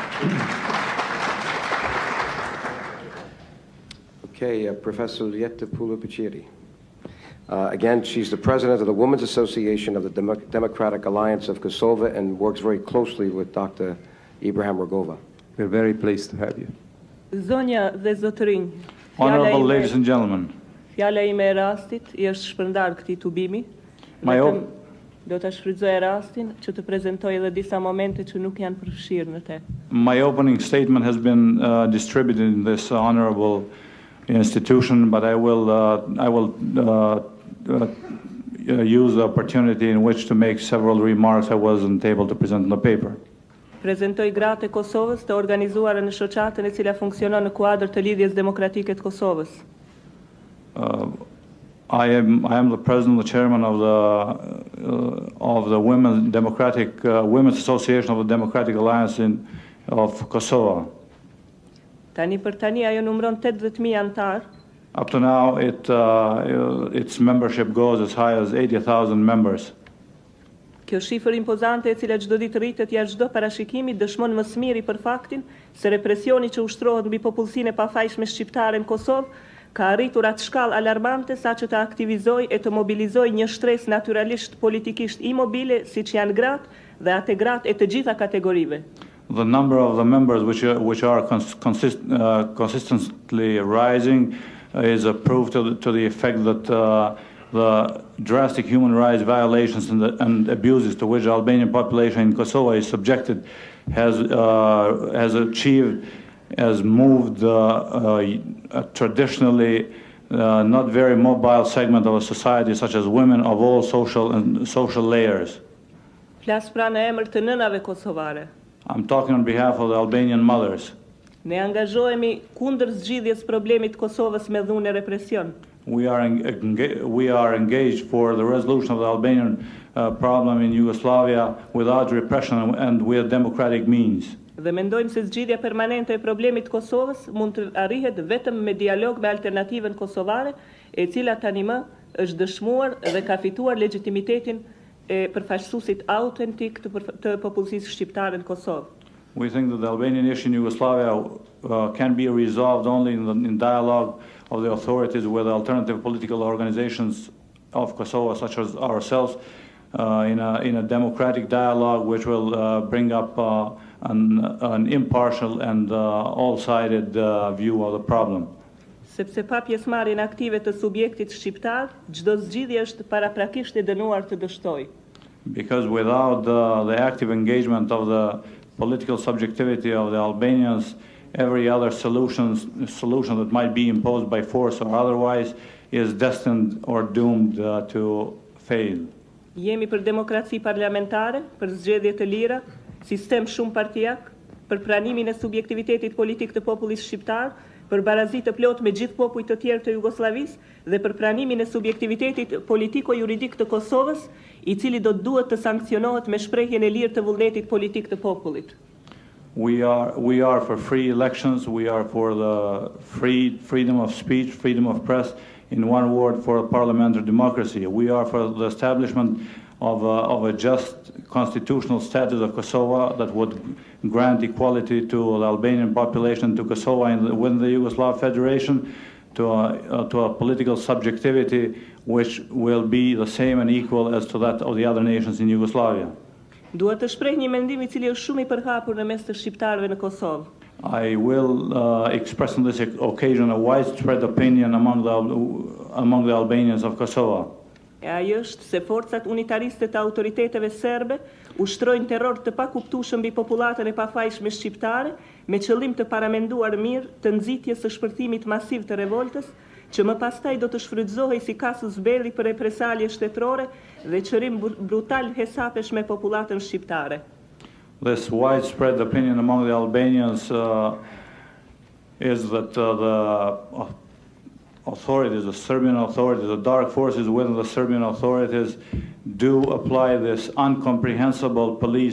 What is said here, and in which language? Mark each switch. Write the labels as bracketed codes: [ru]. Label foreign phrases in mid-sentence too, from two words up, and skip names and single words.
[en] Okay, Professor Lieta Pulupiciri. Again, she's the president of the Women's Association of the Democratic Alliance of Kosovo and works very closely with Dr. Ibrahim Rugova. We're very pleased to have you. [sq] Zonja dhe zotërinj, [en] Honorable ladies and gentlemen, [sq] fjala ime e rastit i është shpërndar këtij tubimi. [en] My [sq] Vetëm do ta shfrytëzoj rastin që të prezantoj edhe disa momente që nuk janë përfshirë në te. [en] my opening statement has been distributed in this honorable institution, but I will use the opportunity in which to make several remarks I wasn't able to present in the paper. [sq] Prezantoj gratë e Kosovës të organizuara në shoqatën e cila funksionon në kuadër të lidhjes demokratike të Kosovës. [en] I am the president, the chairman of the Women's Association of the Democratic Alliance of Kosovo. [sq] Tani për tani ajo numëron 80,000 antar. [en] Up to now, its membership goes as high as 80,000 members. [sq] Kjo shifër impozante e cila çdo ditë rritet jashtë çdo parashikimi dëshmon më së miri për faktin se represioni që ushtrohet mbi popullsinë e pafajshme shqiptare në Kosovë ka arritur atë shkallë alarmante saqë të aktivizoj e të mobilizoj një shtresë natyralisht politikisht imobile siç janë gratë dhe atë gratë e të gjitha kategorive. [en] The number of the members which are consistently rising is a proof to the effect that the drastic human rights violations and abuses to which the Albanian population in Kosovo is subjected has moved a traditionally not very mobile segment of a society such as women of all social layers. [sq] Flas pra në emër të nënave kosovare. [en] I'm talking on behalf of the Albanian mothers. [sq] Ne angazhohemi kundër zgjidhjes problemit të Kosovës me dhunë e represion. [en] We are engaged for the resolution of the Albanian problem in Yugoslavia without repression and with democratic means. [sq] Dhe mendojmë se zgjidhja permanente e problemit të Kosovës mund të arrihet vetëm me dialog me alternativën kosovare, e cila tani më është dëshmuar dhe ka fituar legitimitetin e përfaqësuesit autentik të popullsisë shqiptare në Kosovë. [en] We think that the Albanian issue in Yugoslavia can be resolved only in dialogue of the authorities with alternative political organizations of Kosovo, such as ourselves, in a democratic dialogue which will bring up an impartial and all-sided view of the problem. [sq] Sepse pa pjesëmarrjen aktive të subjektit shqiptar, çdo zgjidhje është paraprakisht e dënuar të dështojë. [en] Because without the active engagement of the political subjectivity of the Albanians, every other solution that might be imposed by force or otherwise is destined or doomed to fail. [sq] Jemi për demokraci parlamentare, për zgjedhje të lira, sistem shumë partijak, për pranimin e subjektivitetit politik të popullit shqiptar, për barazi të plot me gjithë popujt të tjerë të Jugosllavisë dhe për pranimin e subjektivitetit politiko-juridik të Kosovës, i cili do të duhet të sankcionohet me shprehjen e lirë të vullnetit politik të popullit. [en] We are for free elections. We are for the freedom of speech, freedom of press. In one word, for parliamentary democracy. We are for the establishment of a just constitutional status of Kosovo that would grant equality to the Albanian population, to Kosovo within the Yugoslav Federation, to a political subjectivity which will be the same and equal as to that of the other nations in Yugoslavia. [sq] Dua të shpreh një mendim I cili është shumë I përhapur në mes të shqiptarëve në Kosovë. [en] I will express on this occasion a widespread opinion among the Albanians of Kosovo. [sq] E ajo është se forcat unitariste të autoriteteve serbe ushtrojnë terror të pakuptueshëm mbi popullatën e pafajshme shqiptare me qëllim të paramenduar mirë të nxitjes së shpërthimit masiv të revoltës, që më pastaj do të shfrytëzohej si [la] casus belli [sq] për represalje shtetërore dhe qërim brutal hesapesh me popullatën shqiptare. [en] This widespread opinion among the Albanians is that the authorities, the Serbian authorities, the dark forces within the Serbian authorities do apply this incomprehensible police